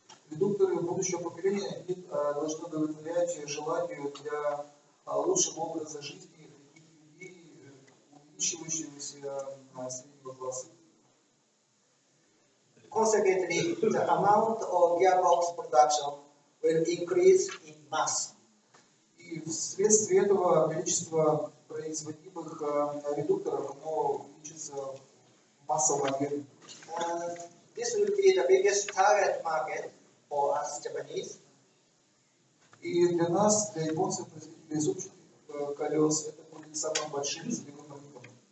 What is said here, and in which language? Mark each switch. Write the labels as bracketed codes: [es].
[ru] Редукторы будущего поколения должны удовлетворять желанию для лучшего образа жизни таких людей, увеличивающегося среднего класса. [en] Consequently, the amount of gearbox production will increase in mass. [ru] И вследствие этого количество производимых редукторов оно увеличится в массовом объеме. [en] This will be the biggest target market for us Japanese. [ru] И для нас, для японцев, производителей зубчатых колес, это будет самым большим целевым рынком.